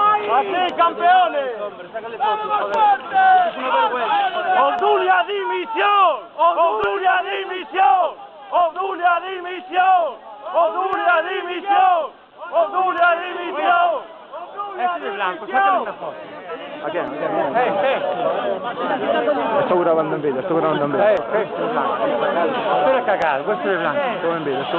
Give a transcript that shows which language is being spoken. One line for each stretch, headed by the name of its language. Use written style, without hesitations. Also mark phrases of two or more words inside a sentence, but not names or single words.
Spanish: ¡Así, campeones! ¡Vamos fuerte! ¡Obdulia dimisión! ¡Obdulia dimisión! ¡Obdulia dimisión! ¡Obdulia dimisión! ¡Obdulia dimisión! Este de blanco, sácale una foto.
Italian: Aquí. Sto grabando in video, Questo è blanco. Questo è cagato, questo è blanco. Sto in video.